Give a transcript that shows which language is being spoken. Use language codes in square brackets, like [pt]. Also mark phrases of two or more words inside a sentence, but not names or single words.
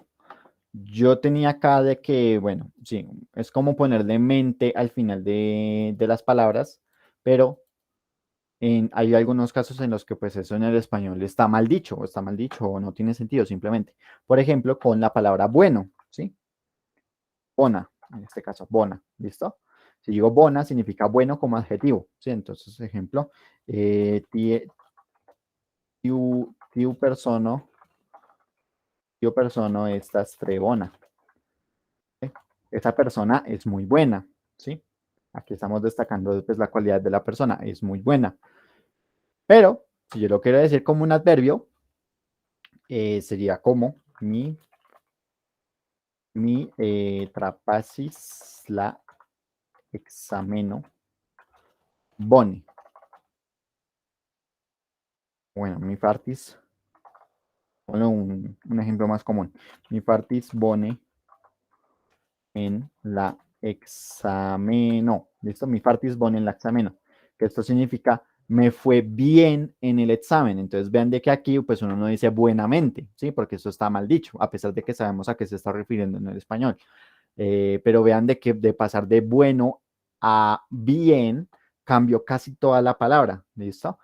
[es] Yo tenía acá de que, bueno, sí, es como ponerle mente al final de las palabras, pero hay algunos casos en los que pues eso en el español está mal dicho o no tiene sentido simplemente. Por ejemplo, con la palabra bueno, ¿sí? Bona, en este caso, bona, ¿listo? Si digo bona, significa bueno como adjetivo, ¿sí? Entonces, ejemplo, [eo] tiu persono estas tre bona. [es] ¿Sí? Esa persona es muy buena, ¿sí? Aquí estamos destacando pues, la cualidad de la persona, es muy buena. Pero, si yo lo quiero decir como un adverbio, sería como [eo] mi trapasis la exameno bone. [es] Bueno, [eo] mi fartis, [es] ponle un ejemplo más común. [eo] Mi fartis bone en la exameno. [es] ¿Listo? [eo] Mi fartis bone en la exameno. [es] Que esto significa me fue bien en el examen. Entonces vean de que aquí pues uno no dice buenamente, ¿sí? Porque eso está mal dicho, a pesar de que sabemos a qué se está refiriendo en el español. Pero vean de que de pasar de bueno a bien cambió casi toda la palabra, ¿listo?